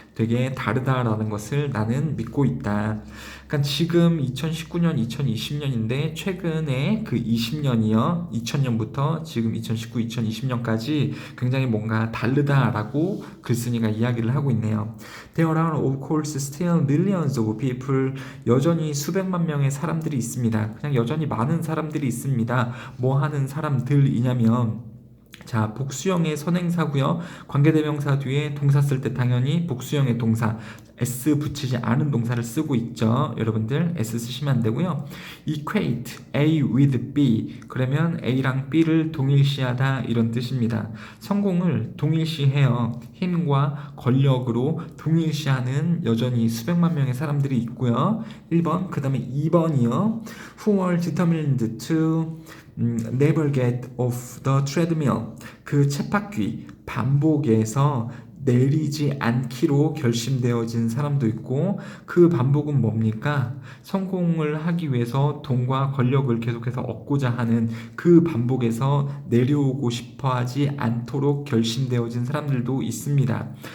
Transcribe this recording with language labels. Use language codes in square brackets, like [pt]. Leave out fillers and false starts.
[ko] 되게 다르다라는 것을 나는 믿고 있다. 그러니까 지금 2019년, 2020년인데 최근에 그 20년이요. 2000년부터 지금 2019, 2020년까지 굉장히 뭔가 다르다라고 글쓴이가 이야기를 하고 있네요. [en] There are of course still millions of people. [ko] 여전히 수백만 명의 사람들이 있습니다. 그냥 여전히 많은 사람들이 있습니다. 뭐 하는 사람들이냐면 자, 복수형의 선행사고요. 관계대명사 뒤에 동사 쓸 때 당연히 복수형의 동사 S 붙이지 않은 동사를 쓰고 있죠. 여러분들 S 쓰시면 안 되고요. [en] equate A with B [ko] 그러면 A랑 B를 동일시하다 이런 뜻입니다. 성공을 동일시해요. 힘과 권력으로 동일시하는 여전히 수백만 명의 사람들이 있고요. 1번 그 다음에 2번이요. [en] Who are determined to never get off the treadmill. [ko] 그 쳇바퀴 반복에서 내리지 않기로 결심되어진 사람도 있고 그 반복은 뭡니까? 성공을 하기 위해서 돈과 권력을 계속해서 얻고자 하는 그 반복에서 내려오고 싶어 하지 않도록 결심되어진 사람들도 있습니다.